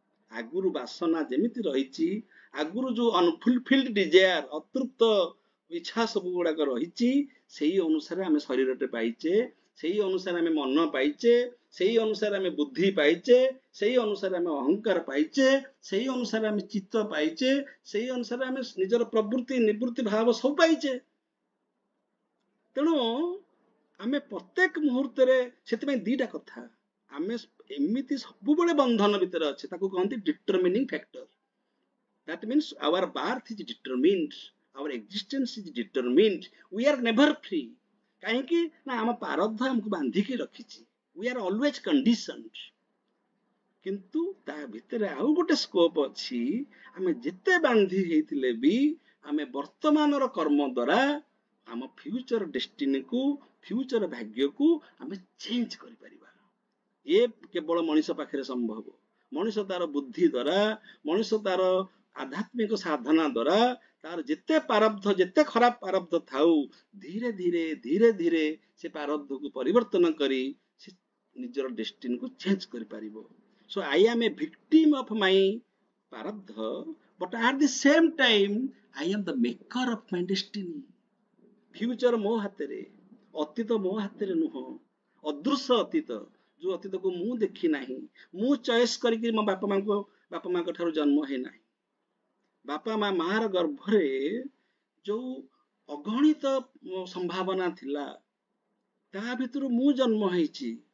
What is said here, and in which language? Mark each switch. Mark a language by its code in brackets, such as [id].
[or] ଆଗରୁ ବାସନା ଯେମିତି ରହିଛି, ଆଗରୁ ଯୋଉ ଅନଫୁଲଫିଲ୍ଡ ଡିଜାୟାର, ଅତୃପ୍ତ ଇଚ୍ଛା ସବୁ ଗୁଡାକ ରହିଛି, ସେଇ ଅନୁସାରେ ଆମେ ଶରୀରଟେ ପାଇଛେ, ସେଇ ଅନୁସାରେ ଆମେ ମନ ପାଇଛେ, ସେଇ ଅନୁସାରେ ଆମେ ବୁଦ୍ଧି ପାଇଛେ, ସେଇ ଅନୁସାରେ ଆମେ ଅହଙ୍କାର ପାଇଛେ, ସେଇ ଅନୁସାରେ ଆମେ ଚିତ୍ତ ପାଇଛେ, ସେଇ ଅନୁସାରେ ଆମେ ନିଜର ପ୍ରବୃତ୍ତି ନିବୃତ୍ତି ଭାବ ସବୁ ପାଇଛେ। ତେଣୁ ଆମେ ପ୍ରତ୍ୟେକ ମୁହୂର୍ତ୍ତରେ, ସେଥିପାଇଁ ଦିଟା କଥା, ଆମେ ଏମିତି ସବୁବେଳେ ବନ୍ଧନ ଭିତରେ ଅଛେ, ତାକୁ କହନ୍ତି ଡିଟରମିନିଂ factor. [en] That means our birth is determined, our existence is determined, we are never free. [or] କାହିଁକି ନା ଆମ ପ୍ରାରବ୍ଧ ଆମକୁ ବାନ୍ଧିକି ରଖିଛି, [en] we are always conditioned। [or] କିନ୍ତୁ ତା ଭିତରେ ଆଉ ଗୋଟେ ସ୍କୋପ ଅଛି, ଆମେ ଯେତେ ବାନ୍ଧି ହେଇଥିଲେ ବି ଆମେ ବର୍ତ୍ତମାନର କର୍ମ ଦ୍ୱାରା ଆମ ଫ୍ୟୁଚର ଡେଷ୍ଟିନିକୁ, ଫ୍ୟୁଚର ଭାଗ୍ୟକୁ ଆମେ ଚେଞ୍ଜ କରିପାରିବା। ଏ କେବଳ ମଣିଷ ପାଖରେ ସମ୍ଭବ। ମଣିଷ ତାର ବୁଦ୍ଧି ଦ୍ୱାରା, ମଣିଷ ତାର ଆଧ୍ୟାତ୍ମିକ ସାଧନା ଦ୍ୱାରା, ତାର ଯେତେ ପ୍ରାରବ୍ଧ, ଯେତେ ଖରାପ ପ୍ରାରବ୍ଧ ଥାଉ, ଧୀରେ ଧୀରେ ଧୀରେ ଧୀରେ ସେ ପ୍ରାରବ୍ଧକୁ ପରିବର୍ତ୍ତନ କରି ସେ ନିଜର ଡେଷ୍ଟିନିକୁ ଚେଞ୍ଜ କରିପାରିବ। [en] So I am a victim of my prarabdha, but at the same time I am the maker of my destiny. [or] Future ମୋ ହାତରେ, ଅତୀତ ମୋ ହାତରେ ନୁହଁ। ଅଦୃଶ୍ୟ ଅତୀତ, ଯୋଉ ଅତୀତକୁ ମୁଁ ଦେଖି ନାହିଁ, ମୁଁ ଚଏସ୍ କରିକି ମୋ ବାପା ମାଙ୍କ ଠାରୁ ଜନ୍ମ ହେଇନାହିଁ। ବାପା ମାର ଗର୍ଭରେ ଯୋଉ ଅଗଣିତ ସମ୍ଭାବନା ଥିଲା, ତା ଭିତରୁ ମୁଁ ଜନ୍ମ ହେଇଛି।